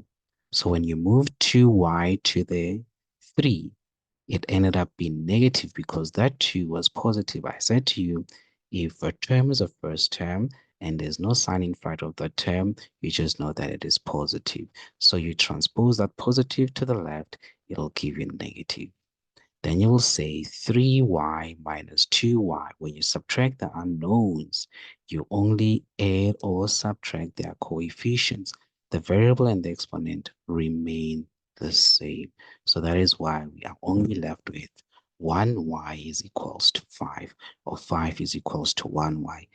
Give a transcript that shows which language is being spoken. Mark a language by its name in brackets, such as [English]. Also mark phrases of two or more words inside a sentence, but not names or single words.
[English] So when you move 2y to the 3, it ended up being negative because that 2 was positive. I said to you, if a term is a first term and there's no sign in front of the term, you just know that it is positive. So you transpose that positive to the left, it'll give you negative. Then you will say 3y minus 2y. When you subtract the unknowns, you only add or subtract their coefficients. The variable and the exponent remain the same. So that is why we are only left with 1y is equals to 5, or 5 is equals to 1y.